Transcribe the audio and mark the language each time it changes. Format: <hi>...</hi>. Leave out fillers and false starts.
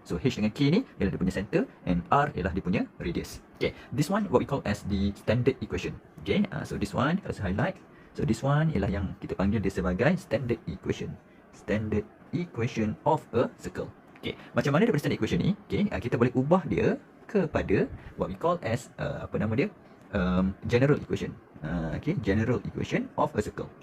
<ms>So h dengan k ni ialah dia punya center, and r ialah dia punya radius, okay.</ms> <en>This one what we call as the standard equation, okay.</en> <ms>So this one kalau saya highlight, so this one ialah yang kita panggil dia sebagai standard equation. Standard equation of a circle. Okay, macam mana daripada standard equation ni, okay, kita boleh ubah dia kepada what we call as apa nama dia, general equation.</ms> <en>Okay, general equation of a circle.</en>